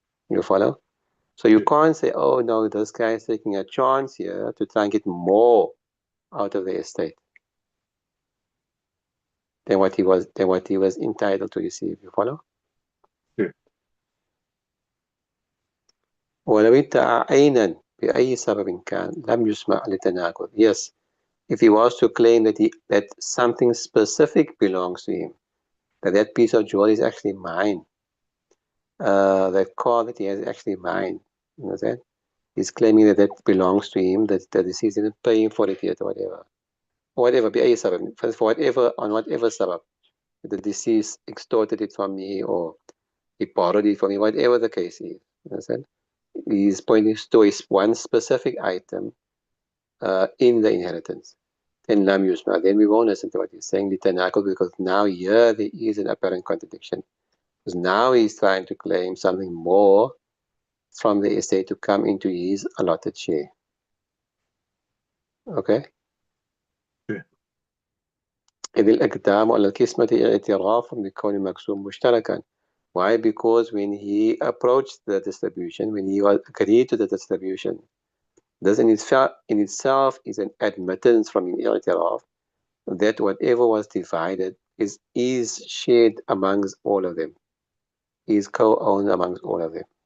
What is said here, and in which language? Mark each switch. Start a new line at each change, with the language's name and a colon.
English: You follow? So you Okay. can't say, oh no, this guy is taking a chance here to try and get more out of the estate than what he was entitled to receive. You follow? Okay.
Arabic: ولو ادعى عينا بأي سبب كان لم يسمع لتناقض.
English: Yes, if he was to claim that something specific belongs to him, that piece of jewelry is actually mine, that car that he has is actually mine, you know that? He's claiming that belongs to him, that the deceased didn't pay him for it yet or whatever. Whatever,
Arabic: بأي سبب,
English: for whatever, on whatever sabab, the deceased extorted it from me or he borrowed it from me, whatever the case is. You understand? He's pointing to one specific item in the inheritance. Then
Arabic: lam yusma.
English: Then we won't listen to what he's saying, litanaqud, because now here there is an apparent contradiction. Because now he's trying to claim something more from the estate to come into his allotted share. Okay? Okay.
Arabic: إذ الإقدام على القسمة اعتراف بكون المقسوم مشتركا.
English: Why? Because when he approached the distribution, when he agreed to the distribution, this in itself is an admittance from an i'tiraf that whatever was divided is shared amongst all of them, is co-owned amongst all of them.